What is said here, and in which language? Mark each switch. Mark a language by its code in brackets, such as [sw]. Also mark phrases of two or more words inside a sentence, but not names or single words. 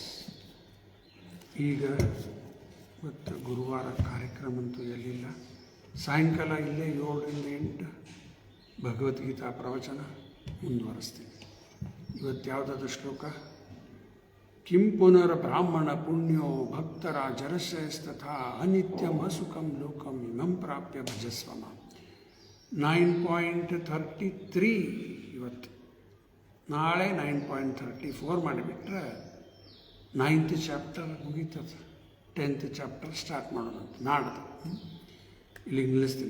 [kn] ಈಗ ಮತ್ತು ಗುರುವಾರ ಕಾರ್ಯಕ್ರಮ ಅಂತೂ ಎಲ್ಲಿಲ್ಲ. ಸಾಯಂಕಾಲ ಇಲ್ಲೇ 7ರಿಂದ 8 ಭಗವದ್ಗೀತಾ ಪ್ರವಚನ ಮುಂದುವರಿಸ್ತೀನಿ. ಇವತ್ತು ಯಾವುದಾದ್ರು ಶ್ಲೋಕ? [sa] ಕಿಂ ಪುನರ್ ಬ್ರಾಹ್ಮಣ ಪುಣ್ಯೋ ಭಕ್ತರ ಜರಶ್ರೇಯಸ್ತಥಾ ಅನಿತ್ಯಂ ಅಸುಖಂ ಲೋಕಂ ಇಮಂ ಪ್ರಾಪ್ಯ ಭಜಸ್ವಮ. [kn] 9.33 ಇವತ್ತು. ನಾಳೆ 9.34 ಮಾಡಿಬಿಟ್ರೆ 9th ಚಾಪ್ಟರ್ ಮುಗೀತದೆ. 10th [en] chapter start [kn] ಮಾಡೋದಂತ ನಾಡ್ದು. ಇಲ್ಲಿಗೆ ನಿಲ್ಲಿಸ್ತೀನಿ.